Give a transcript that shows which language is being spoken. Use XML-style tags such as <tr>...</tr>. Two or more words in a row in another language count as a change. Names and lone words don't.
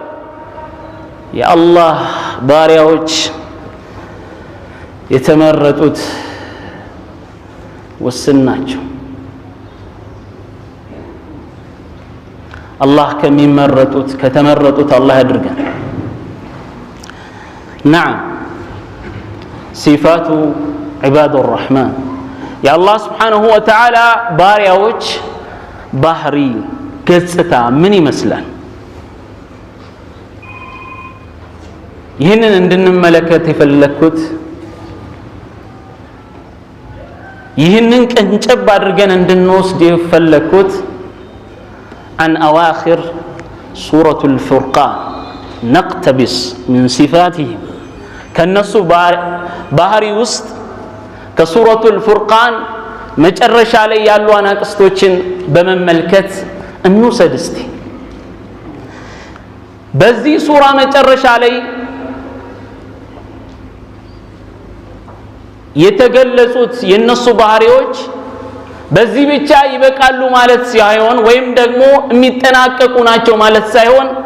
<am>የአላህ ባሪያዎች የተመረጡት ውስን ናቸው። አላህ ከሚመረጡት ከተመረጡት አላህ ያድርገን።</am> <ar>نعم صفات عباد الرحمن يا الله سبحانه وتعالى</ar> <am>ባሪያዎች ባህሪ ገጽታ ምን ይመስላል? ይህንን እንድንመለከት የፈለኩት ይህንን ቀንጨብ አድርገን እንድንወስድ የፈለኩት</am> <ar>عن أواخر سورة الفرقان نقتبس من صفاتهم كالنص</ar> <am>ባህሪ ውስጥ ከሱረቱ الفرقان መጨረሻ ላይ ያሉ አናቅስቶችን በመመልከት እንውሰድ እስቲ። በዚህ ሱራ መጨረሻ ላይ የተገለጹት የነሱ ባህሪዎች በዚህ ብቻ ይበቃሉ ማለት ሳይሆን ወይም ደግሞ የሚጠናቀቁ ናቸው ማለት ሳይሆን</am>